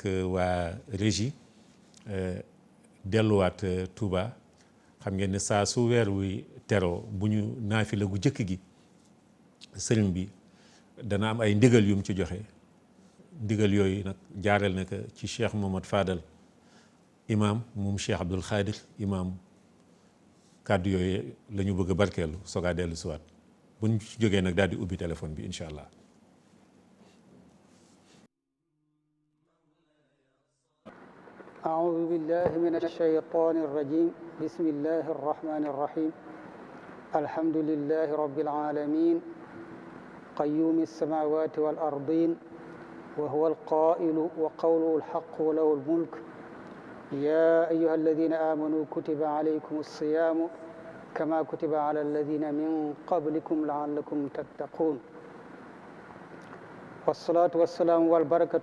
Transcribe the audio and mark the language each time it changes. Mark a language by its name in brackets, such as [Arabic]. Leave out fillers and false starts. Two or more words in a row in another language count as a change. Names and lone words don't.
[Wolof] waa régie delluwaat Touba xam ngeen ne saa su weer wuy teroo bu ñu naafila gu jëkk gi sëriñ bi dana am ay ndigal yum ci joxe ndigal yooyu nag jaareel na ko ci Cheikh Mohamad Fadal imam moom Cheikh Abdoul Khadir imam kàddu yooyu la ñu bëgg a barkeelu soogaa dellu siwaat bu ñu ci jógee nag daal di ubbi téléphone bi [Arabic] إن شاء الله. أعوذ بالله من الشيطان الرجيم بسم الله الرحمن الرحيم الحمد لله رب العالمين قيوم السماوات والأرضين وهو القائل وقوله الحق وله الملك يا أيها الذين آمنوا كتب عليكم الصيام كما كتب على الذين من قبلكم لعلكم تتقون والصلاة والسلام والبركة